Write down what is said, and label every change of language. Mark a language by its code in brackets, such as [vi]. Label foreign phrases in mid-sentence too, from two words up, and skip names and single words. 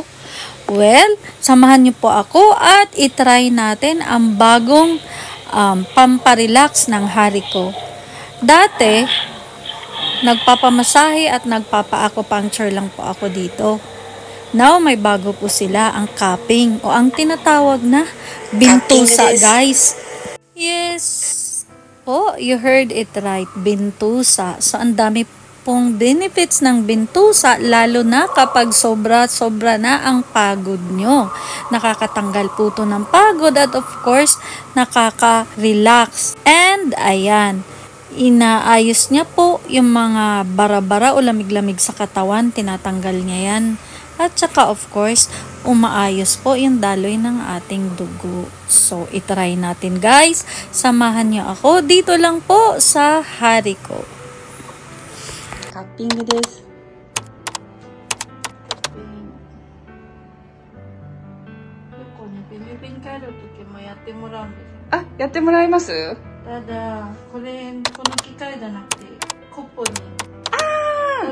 [tl] Well, samahan niyo po ako at itry natin ang bagong pamparelax ng hari ko. Dati, nagpapamasahe at nagpapa-acupuncture lang po ako dito. Now, may bago po sila, ang cupping o ang tinatawag na bintusa, guys. Yes po, [en] you heard it right, [tl] bintusa. So, ang dami pong benefits ng bintusa, lalo na kapag sobra-sobra na ang pagod nyo. Nakakatanggal po ito ng pagod at [en] of course, [tl] nakaka-relax. And, ayan, inaayos niya po yung mga bara-bara o lamig-lamig sa katawan, tinatanggal niya yan. At saka [en] of course, [tl] umaayos po yung daloy ng ating dugo. So, itry natin guys. Samahan niyo ako. Dito lang po sa hari ko. [ja] Cupping desu. Ah, やってもらいます？ただ、この機械じゃなくて、コップに。ああ！